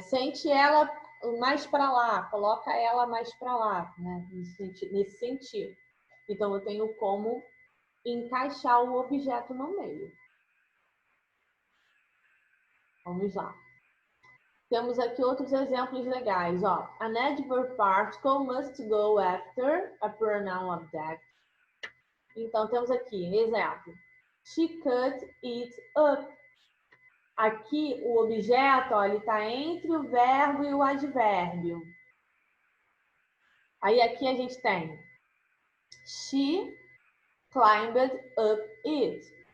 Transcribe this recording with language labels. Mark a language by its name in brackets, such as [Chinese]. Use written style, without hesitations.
[Portuguese] Sente ela mais para lá, coloca ela mais para lá, né? Nesse sentido. Então, eu tenho como encaixar o objeto no meio. Vamos lá. Temos aqui outros exemplos legais, ó. [English] An adverb particle must go after a pronoun object. [Portuguese] Então, temos aqui, exemplo. [English] She cut it up. [Portuguese] Aqui, o objeto, ó, ele está entre o verbo e o advérbio. Aí, aqui a gente tem [English] she climbed up it.